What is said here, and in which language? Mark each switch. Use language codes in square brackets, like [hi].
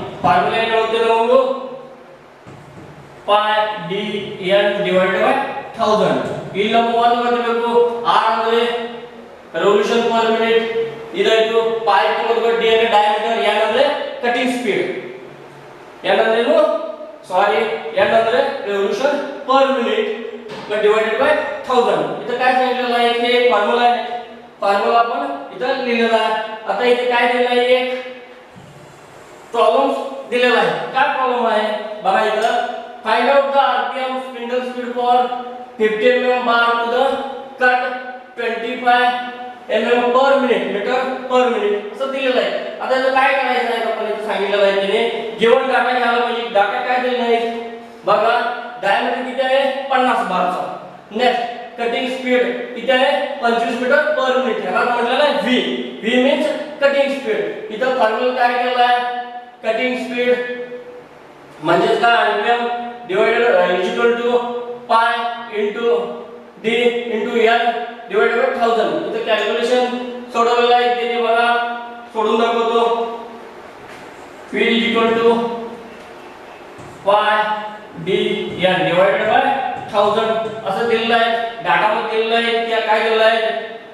[kn] Formula ಏನು ಹೇಳ್ತೇವೆ ನಾವು? Pi D N divided by 1000. ಇಲ್ಲಿ ನಮಗೆ ಒಂದು ಗೊತ್ತಿರಬೇಕು, ಆರ್ ಅಂದ್ರೆ ರೆವಲ್ಯೂಷನ್ ಪರ್ ಮಿನಿಟ್, ಇದಾಯ್ತು. ಪೈ ತಗೊಂಡ್ರೆ ಡಿ ಅಂದ್ರೆ ಡಯಾಮೀಟರ್, ಎನ್ ಅಂದ್ರೆ ಕಟಿಂಗ್ ಸ್ಪೀಡ್, ಎನ್ ಅಂದ್ರೆ ಏನು? [mr] सॉरी एन [kn] ಅಂದ್ರೆ revolution [mr] per minute divided by 1000. इथं काय सांगितलेलं आहे? हे फॉर्म्युला आहे. फॉर्म्युला आपण इथं लिहिलेला आहे. आता इथे काय दिलेलं आहे? एक प्रॉब्लेम दिलेला आहे. काय प्रॉब्लेम आहे बघा इथं, [en] find out the RPM spindle speed for 50 mm bar to the cut 25 mm per minute, metre per minute [mr] असं दिलेलं आहे. आता इथं काय करायचं आहे? आपण इथं सांगितलेलं आहे त्याने गिवन डाटा घ्यायला पाहिजे. डाटा काय दिलेला आहे बघा, डायमीटर किती आहे? 50 बारचा. नेक्स्ट कटिंग स्पीड किती आहे? 25 मीटर पर मिनिट. ह्याला म्हटलेलं आहे V. V means cutting speed. इथं फॉर्म्युला काय केलेला आहे? कटिंग स्पीड म्हणजे काय? [en] RPM divided is equal to pi into D into N divided by 1000. [mr] इथं कॅल्क्युलेशन सोडवलेलं आहे. ते बघा सोडून दाखवतो. [en] V is equal to pi D N divided by 1000 [mr] असं दिलेलं आहे. डाटा मध्ये दिलेलं आहे. त्या काय दिलेलं आहे?